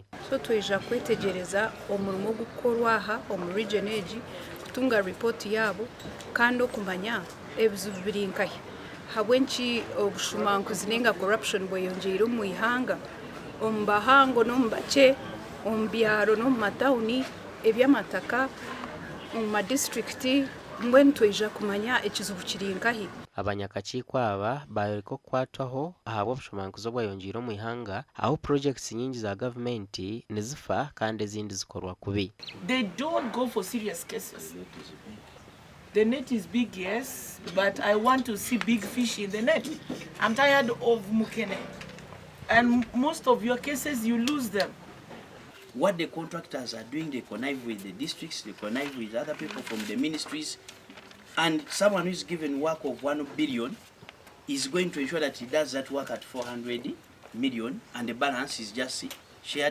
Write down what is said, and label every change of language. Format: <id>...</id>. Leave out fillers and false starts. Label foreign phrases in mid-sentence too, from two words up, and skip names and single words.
<nyn>So twija kwetegereza omurimo gukorwa aha omu region egi kutunga report yabo kandi okumanya ebizibu biri nkahi habwenki obushumanguzi nenga corruption bweyongeire omu ihanga omu Abahango n'omu bakye omu byaro n'omu matawuni ebyamataka mu district mbwenu twija kumanya ekizibu kiri nkahi. Abanyakakiiko aba bariko kukwatwaho ahabwa obushumanguzi obweyongeire omu ihanga aho projects nyingi za gavumenti nizifa kandi ezindi zikorwa kubi.</nyn> <en>They don't go for serious cases. The net is big, yes, but I want to see big fish in the net. I'm tired of mukene. And most of your cases, you lose them. What the contractors are doing, they connive with the districts, they connive with other people from the ministries, and someone who is given work of 1 billion is going to ensure that he does that work at 400 million, and the balance is just shared.</en>